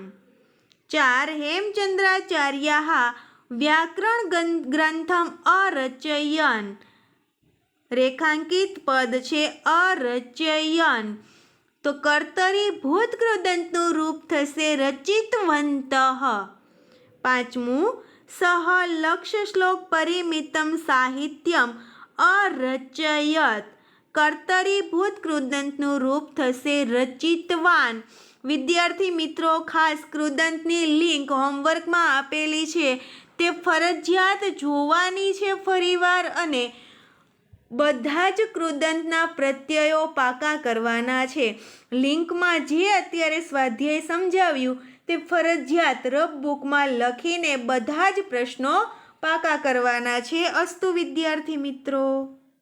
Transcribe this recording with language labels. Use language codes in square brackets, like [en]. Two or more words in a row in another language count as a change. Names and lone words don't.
[gu] 4 [sa] हेमचंद्राचार्यः व्याकरण ग्रंथम अरचयन, [gu] રેખાંકિત પદ છે અરચયન, તો કર્તરીભૂત કૃદંતનું રૂપ થશે रचितवन्तः। [sa] 5 सः लक्ष्य श्लोक परिमितम साहित्यम अरचयत, [gu] કર્તરીભૂત કૃદંતનું રૂપ થશે [sa] रचितवान। [gu] વિદ્યાર્થી મિત્રો ખાસ કૃદંતની લિંક હોમવર્ક મેં આપેલી છે, તે ફરજિયાત જોવાની છે ફરીવાર અને બધા જ કૃદંતના પ્રત્યયો પાકા કરવાના છે। લિંકમાં જે અત્યારે સ્વાધ્યાય સમજાવ્યું તે ફરજિયાત રફ બુકમાં લખીને બધા જ પ્રશ્નો પાકા કરવાના છે। અસ્તુ વિદ્યાર્થી મિત્રો।